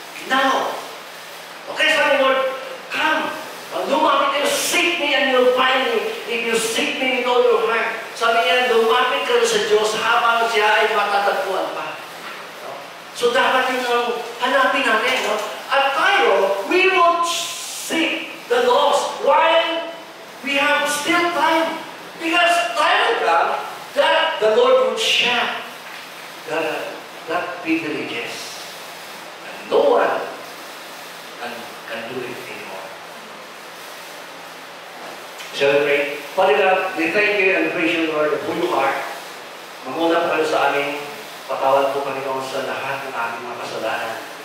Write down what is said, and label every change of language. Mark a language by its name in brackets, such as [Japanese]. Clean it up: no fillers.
[English] Now, okay, [Filipino] sabi ni Lord, [English] come. [Filipino] Lumapit kayo, [English] seek me and you'll find me. If you seek me with all your heart. [Filipino] Sabi niya, lumapit ka sa Diyos habang siya ay matatagpuan pa. No? So dapat yun ang hanapin natin. No? At tayo, [English] we will seek the lost while we have still time. Because time will come that the Lord would share that privileges. And no one can do it anymore. Shall we pray? Father God, we thank you and praise you, Lord, of who you are. [Filipino] Mamuna po kayo sa aming patawad po, Panginoon, sa lahat ng aming mga kasalanan.